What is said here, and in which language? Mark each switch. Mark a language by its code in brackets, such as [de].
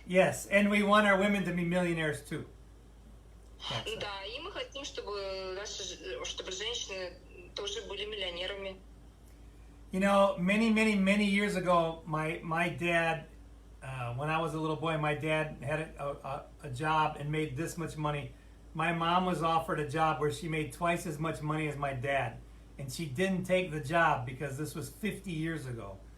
[en] yes, and we want our women to be millionaires too. [ru] Да, и мы хотим, чтобы женщины тоже были миллионерами. [en] You know, many years ago, my dad, when I was a little boy, my dad had a job and made this much money. My mom was offered a job where she made twice as much money as my dad. And she didn't take the job because this was 50 years ago.